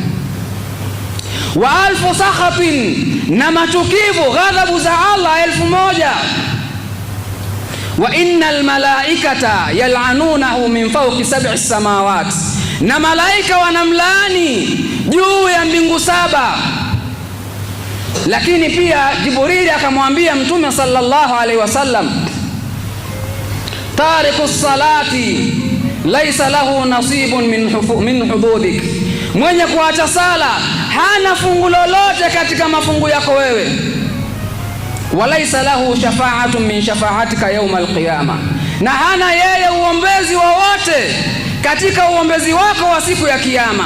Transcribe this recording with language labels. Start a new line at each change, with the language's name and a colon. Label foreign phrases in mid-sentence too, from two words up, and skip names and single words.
Arabic: وألف سخطة,
Swahili: na matukivu ghadhabu za Allah 1000.
Arabic: وإن الملائكة يلعنونه من فوق 7 سماوات,
Swahili: na malaika wanamlaani juu ya mbingu 7. Lakini pia Jibril akamwambia Mtume
Arabic: صلى الله عليه وسلم، تارك الصلاة ليس له نصيب من حظوظك,
Swahili: mwenye kuacha sala hana fungu lolote katika mafungu yako wewe.
Arabic: وليس له شفاعة من شفاعتك يوم القيامة,
Swahili: na hana yeye uombezi wowote katika uombezi wako wa siku ya Kiyama.